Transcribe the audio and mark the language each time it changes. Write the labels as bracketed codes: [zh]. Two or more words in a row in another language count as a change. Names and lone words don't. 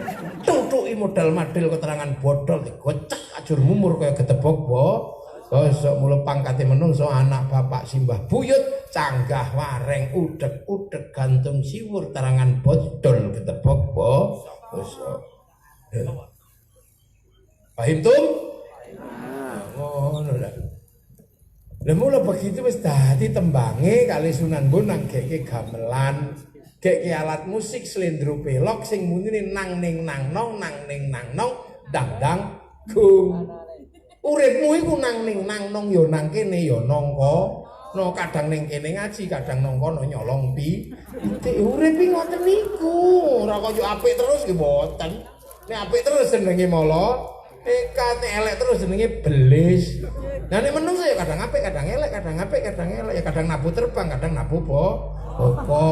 [jv] Tutuki modal madil keterangan bodol digocek ajur mumur kaya gedebok bosok mula pangkate menungso anak bapak simbah buyut canggah wareng udhek-udhek gantung siwur terangan bodol gedebok bosok. Paham tum? Ngono lah. Lah mula begitu wis dadi tembange kali Sunan Bonang geke gamelan, geke [id] alat musik [jv] slendro pelok sing munine nang ning nang nong dang dang gung. Uripmu iku nang ning nang nong ya nang kene ya nangka. No kadang ning kene ngaji, kadang nang kono nyolong pi. Urip iki ngoten niku, ora kaya apik terus nggih mboten. Nek apik terus jenenge mala nek elek terus jenenge belis. Nah nek menungso ya kadang apik, kadang elek, kadang apik, kadang elek, ya kadang nabu terbang, kadang nabu bokong.